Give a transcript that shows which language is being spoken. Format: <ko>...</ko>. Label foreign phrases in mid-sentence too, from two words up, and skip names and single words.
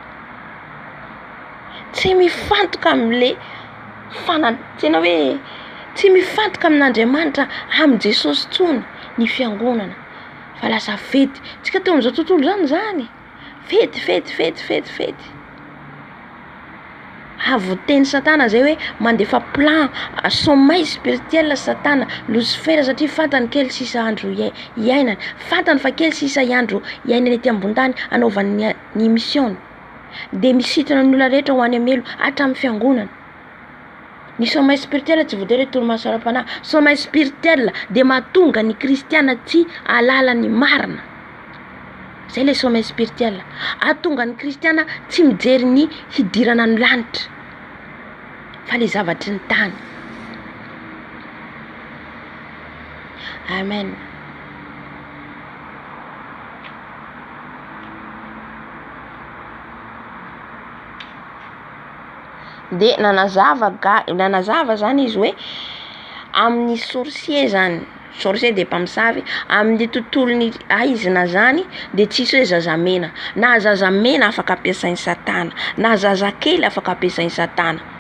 <mg>Tsy mifantoka am'le tena hoe tsy mifantoka amin'Andriamanitra amin'ny Jesosy tsony ny fiangonana fa lasa fety. Tsika teo amin'izao tontolo zany fety. Avoteny Satana zay hoe mandefa</mg> <fr>plan sommeil spirituel</fr> <mg>Satana Lucifer satria fantany kely sisa andro iainany, fantany fa kely sisa andro iainany ety ambony tany anaovany ny mission. De misitona ny olona rehetra ho any amelo hatramin'ny fiangonana. Ny</mg> <fr>sommeil spirituel</fr> <mg>tsy voatery toromaso ara-panahy.</mg> <fr>Sommeil spirituel</fr> <mg>de mahatonga ny kristiana tsy alala ny marina. Zay le</mg> <fr>sommeil spirituel.</fr> <mg>Ahatonga ny kristiana tsy mijery ny hidirana ny lanitra fa le zavatry ny tany. Amen. De nanazava zany izy hoe amin'ny sorcier zany, sorcier de mpamosavy amin'ny tontolony aizina zany de tsisy hoe zazamena, na zazamena afaka ampiasain'ny Satana, na zazakely afaka ampiasain'ny Satana.</mg>